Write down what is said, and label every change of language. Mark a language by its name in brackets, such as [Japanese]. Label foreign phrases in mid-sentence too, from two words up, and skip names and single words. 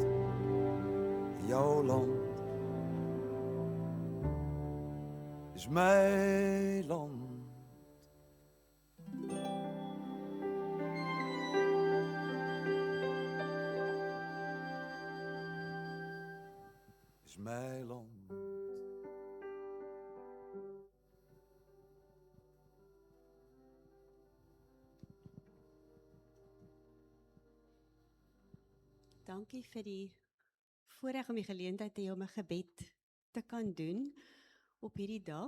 [Dutch] Jouw land is mijn land. Is mijn land. [Afrikaans] Dankie vir die voorreg om die geleentheid te hê om 'n gebed te kan doen op hierdie dag.